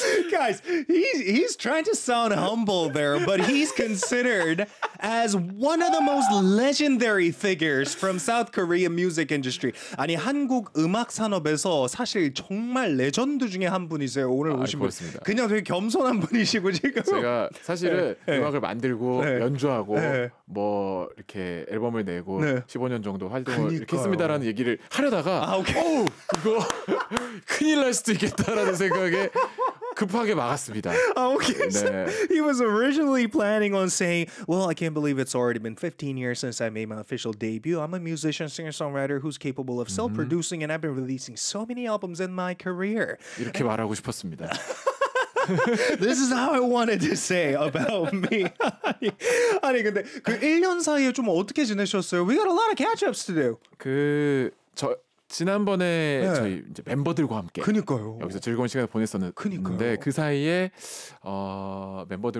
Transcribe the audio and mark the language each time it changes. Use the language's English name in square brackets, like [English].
[English] Guys, he's trying to sound humble there, but he's considered as one of the most legendary figures from South Korean music industry. [Korean] 아니 한국 음악 산업에서 사실 정말 레전드 중에 한 분이세요. 오늘 오신 분. 그냥 되게 겸손한 분이시고 지금. 제가 사실은 네, 음악을 네. 만들고 네. 연주하고 네. 뭐 이렇게 앨범을 내고 네. 15년 정도 활동을 이렇게 했습니다라는 얘기를 하려다가 아, 오케이. 오, 이거 큰일 날 수도 있겠다라는 생각에 급하게 막았습니다. [English] Okay, so 네. He was originally planning on saying, well, I can't believe it's already been 15 years since I made my official debut. I'm a musician, singer-songwriter who's capable of self-producing and I've been releasing so many albums in my career. [Korean] 이렇게 and 말하고 싶었습니다. [English] This is how I wanted to say about me. [Korean] 아니, 근데 그 1년 사이에 좀 어떻게 지내셨어요? [English] We got a lot of catch-ups to do. [Korean] 그 저 지난번에 네. 저희 이제 멤버들과 함께 그니까요. 여기서 즐거운 시간을 보냈었는데 그 사이에 멤버들과